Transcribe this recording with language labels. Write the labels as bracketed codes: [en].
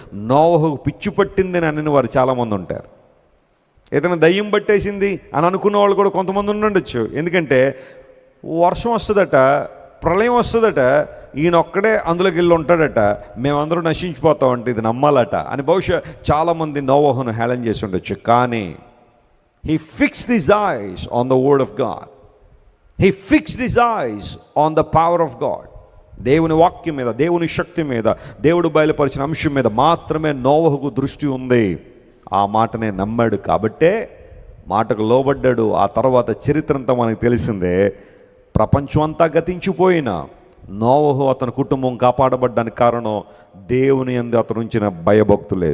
[te] నోవహుకు పిచ్చి పట్టిందని అని వారు చాలామంది ఉంటారు. ఏదైనా దయ్యం పట్టేసింది అని అనుకున్న వాళ్ళు కూడా కొంతమంది ఉండొచ్చు. ఎందుకంటే వర్షం వస్తుందట, ప్రళయం వస్తుందట, ఈయన ఒక్కడే అందులోకి వెళ్ళి ఉంటాడట, మేమందరూ నశించిపోతామంటే ఇది నమ్మాలట అని బహుశా చాలామంది నోవహును హేళన చేసి ఉండొచ్చు. కానీ [en] he fixed his eyes on the word of God. He fixed his eyes on the power of God. [te] దేవుని వాక్యం మీద, దేవుని శక్తి మీద, దేవుడు బయలుపరిచిన అంశం మీద మాత్రమే నోవహుకు దృష్టి ఉంది. ఆ మాటనే నమ్మాడు కాబట్టే మాటకు లోబడ్డాడు. ఆ తర్వాత చరిత్ర అంతా మనకు తెలిసిందే. ప్రపంచం అంతా గతించిపోయినా నోవహు అతని కుటుంబం కాపాడబడ్డానికి కారణం దేవుని యందు అతను ఉంచిన భయభక్తులే.